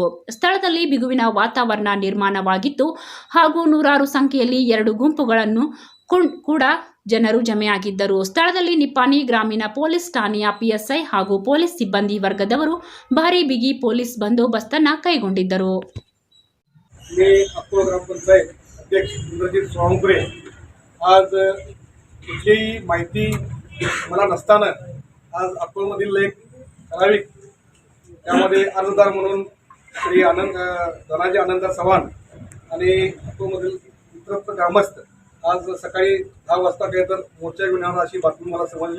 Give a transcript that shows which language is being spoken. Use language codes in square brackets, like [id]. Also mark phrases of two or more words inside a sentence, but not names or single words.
[kn] ಸ್ಥಳದಲ್ಲಿ ಬಿಗುವಿನ ವಾತಾವರಣ ನಿರ್ಮಾಣವಾಗಿತ್ತು ಹಾಗೂ ನೂರಾರು ಸಂಖ್ಯೆಯಲ್ಲಿ 2 ಗುಂಪುಗಳನ್ನು ಕೂಡ ಜನರು ಜಮೆಯಾಗಿದ್ದರು. ಸ್ಥಳದಲ್ಲಿ ನಿಪ್ಪಾಣಿ ಗ್ರಾಮೀಣ ಪೊಲೀಸ್ ಠಾಣೆಯ ಪಿಎಸ್ಐ ಹಾಗೂ ಪೊಲೀಸ್ ಸಿಬ್ಬಂದಿ ವರ್ಗದವರು ಭಾರೀ ಬಿಗಿ ಪೊಲೀಸ್ ಬಂದೋಬಸ್ತನ್ನು ಕೈಗೊಂಡಿದ್ದರು. [mr] मी अकोला ग्रामपंचायत अध्यक्ष इंद्रजित सोळंके आज कुठलीही माहिती मला नसताना आज अकोलमधील एक ठराविक त्यामध्ये अर्जदार म्हणून श्री धनाजी आनंददार चव्हाण आणि अकोलमधील इतरत्र ग्रामस्थ आज सकाळी 10 वाजता काही तर मोर्चा घेऊन येणार अशी बातमी मला समजली.